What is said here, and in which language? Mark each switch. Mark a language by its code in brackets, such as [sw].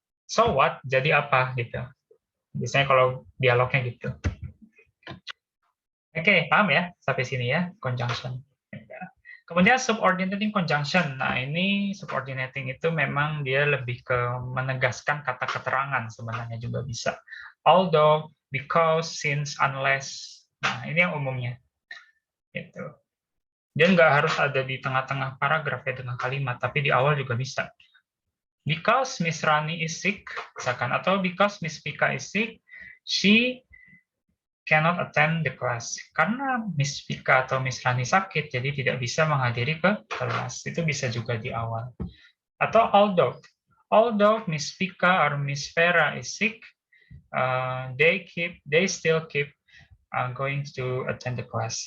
[en] So what? [id] Jadi apa gitu? Biasanya kalau dialognya gitu. Oke, paham ya sampai sini ya conjunction. Kemudian subordinating conjunction. Nah, ini subordinating itu memang dia lebih ke menegaskan kata keterangan sebenarnya juga bisa. [en] Although, because, since, unless. [id] Nah, ini yang umumnya. Gitu. Dia nggak harus ada di tengah-tengah paragraf ya dengan kalimat, tapi di awal juga bisa. [en] Because Miss Rani is sick, [id] misalkan, atau [en] because Miss Vika is sick, she cannot attend the class. [id] Karena Miss Vika atau Miss Rani sakit, jadi tidak bisa menghadiri ke kelas. Itu bisa juga di awal. [en] Atau although Miss Vika or Miss Vera is sick, they still keep going to attend the class.